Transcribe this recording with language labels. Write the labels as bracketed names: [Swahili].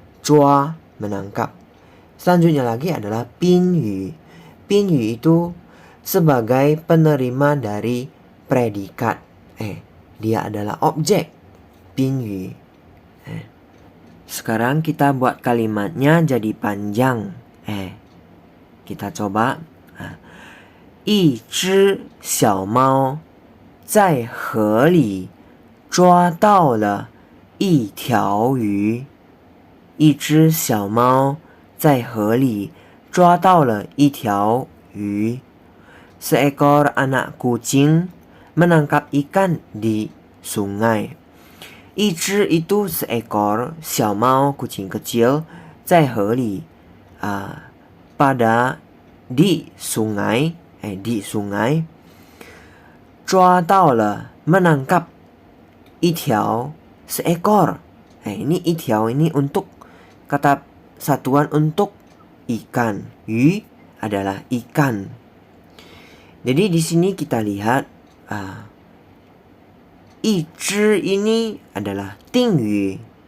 [Indonesian] Zhua menangkap. Selanjutnya lagi adalah 宾语. 宾语 itu sebagai penerima dari predikat. Dia adalah objek. 宾语. Sekarang kita buat kalimatnya jadi panjang. Kita coba. [Chinese] 一只小猫在河里抓到了一条鱼。一只小猫在河里抓到了一条鱼。 [Indonesian] Seekor anak kucing menangkap ikan di sungai. [Chinese] 一只 [Indonesian] itu seekor, [Chinese] 小猫 [Indonesian] kucing kecil, [Chinese] 在河里 [Indonesian] pada di sungai, di sungai. [Chinese] 抓到了 [Indonesian] menangkap, [Chinese] 一条 [Indonesian] seekor. Ini 一条 ini untuk kata satuan untuk ikan. Yu adalah ikan. Jadi di sini kita lihat [Chinese] 一只 [Indonesian] ini adalah 定语.